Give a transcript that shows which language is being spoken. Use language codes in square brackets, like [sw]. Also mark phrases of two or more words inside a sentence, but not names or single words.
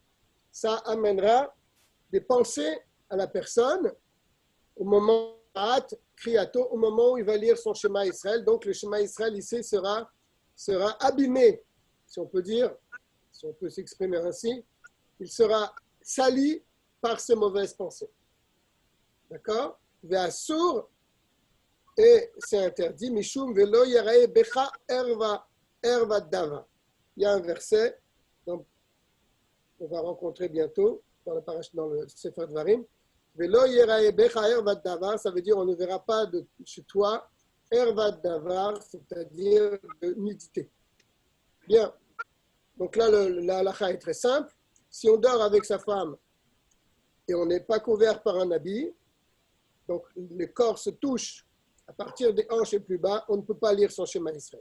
[fr] Ça amènera des pensées à la personne au moment kriato, au moment où il va lire son [he] שמע ישראל. [fr] Donc le [he] שמע ישראל [fr] ici sera abîmé, si on peut dire, si on peut s'exprimer ainsi, il sera sali par ces mauvaises pensées. D'accord? Ve'asur, et c'est interdit, [he] משום ולא יראה בך ערות דבר. [fr] Il y a un verset, donc, on va rencontrer bientôt dans le [he] ספר דברים. ולא יראה בך ערות דבר, [fr] ça veut dire on ne verra pas de chez toi [he] ערות דבר, [fr] c'est-à-dire de nudité. Bien. Donc là, la halakha est très simple. Si on dort avec sa femme et on n'est pas couvert par un habit, donc le corps se touche à partir des hanches et plus bas, on ne peut pas lire son [he] שמע ישראל.